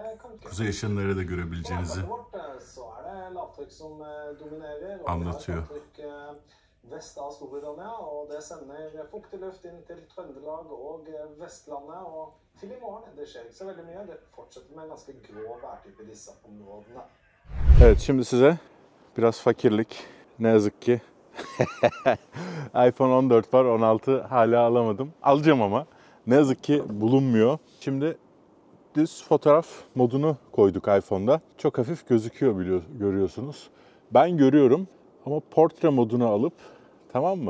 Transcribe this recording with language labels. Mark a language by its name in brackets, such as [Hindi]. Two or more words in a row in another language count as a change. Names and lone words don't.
[Turkish] kuzey ışınları da görebileceğinizi anlatıyor. [Norwegian] Vest av Storbritannia, og det sender fuktig luft inn til Trøndelag og Vestlandet, og til i morgen. Det skjer ikke så veldig mye. Det fortsetter med en ganske grå værtype i disse områdene. [Turkish] Evet, şimdi size biraz fakirlik, ne yazık ki iPhone 14 var, 16 hala alamadım. Alacağım ama ne yazık ki bulunmuyor. Şimdi düz fotoğraf modunu koyduk iPhone'da. Çok hafif gözüküyor, görüyorsunuz. Ben görüyorum ama portre modunu alıp, tamam mı?